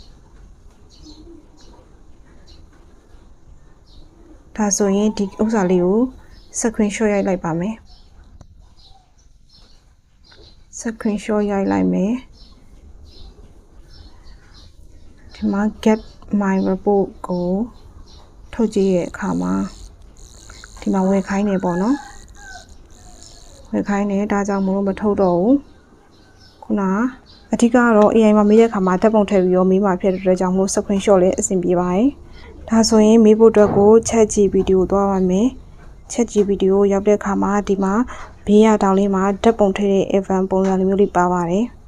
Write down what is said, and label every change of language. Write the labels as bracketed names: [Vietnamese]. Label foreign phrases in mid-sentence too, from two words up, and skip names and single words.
[Burmese] ဒါဆိုရင်ဒီဥစ္စာလေးကို screenshot ရိုက်လိုက်ပါမယ် screenshot ရိုက်လိုက်မယ် ဒီမှာ [English] get my report [Burmese] ကိုထုတ်ကြည့်ရဲ့အခါမှာဒီမှာဝယ်ခိုင်းနေပေါ့နော်ဝယ်ခိုင်းနေဒါကြောင့်မလို့မထုတ်တော့ဘူးခုနအဓိကတော့ AI မှာမေးတဲ့အခါမှာဓာတ်ပုံထည့်ပြီးရောမေးမှာဖြစ်တဲ့အတွက်ကြောင့်မို့ screenshot လေးအဆင်ပြေပါတယ်ဒါဆိုရင်မေးဖို့အတွက်ကို ChatGPT ကိုသွားပါမယ် ChatGPT ကိုရောက်တဲ့အခါမှာဒီမှာဘေးရတောင်လေးမှာဓာတ်ပုံထည့်တဲ့ event ပုံစံမျိုးလေးပါပါတယ်